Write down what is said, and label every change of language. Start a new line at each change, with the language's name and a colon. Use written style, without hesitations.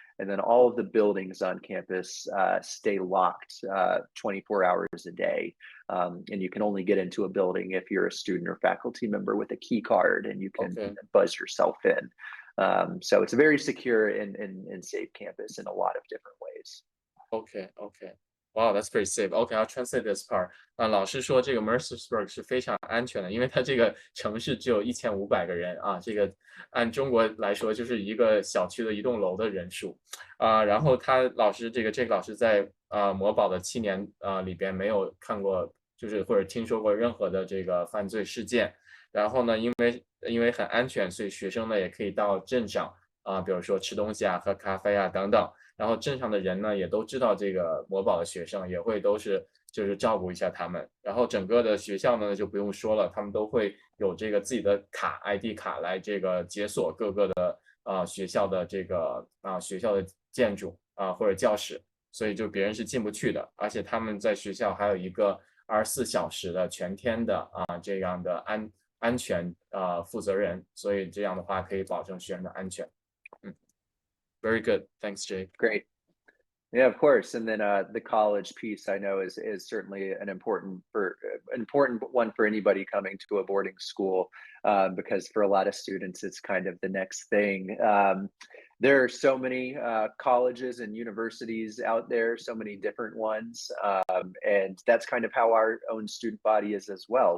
English: And then all of the buildings on campus stay locked 24 hours a day. And you can only get into a building if you're a student or faculty member with a key card and you can OK。 buzz yourself in. So it's a very secure and safe campus in a lot of different ways. Okay, okay. Wow, that's pretty safe. Okay, I'll translate this part.
Chinese: 老师说这个 Mercersburg 是非常安全的，因为它这个城市只有1500个人啊，这个按中国来说就是一个小区的一栋楼的人数然后这个老师在魔堡的7年里边没有看过，就是或者听说过任何的这个犯罪事件然后呢，因为很安全，所以学生呢也可以到镇上比如说吃东西啊、喝咖啡啊等等。然后镇上的人呢也都知道这个魔堡的学生，也会都是就是照顾一下他们。然后整个的学校呢就不用说了，他们都会有这个自己的卡 ID 卡来这个解锁各个的学校的这个学校的建筑或者教室，所以就别人是进不去的。而且他们在学校还有一个24小时的全天的这样的安全负责人，所以这样的话可以保证学生的安全。
English: Very good. Thanks, Jake. Great. Yeah, of course. And then the college piece I know is certainly an important one for anybody coming to a boarding school because for a lot of students it's kind of the next thing. There are so many colleges and universities out there, so many different ones, and that's kind of how our own student body is as well.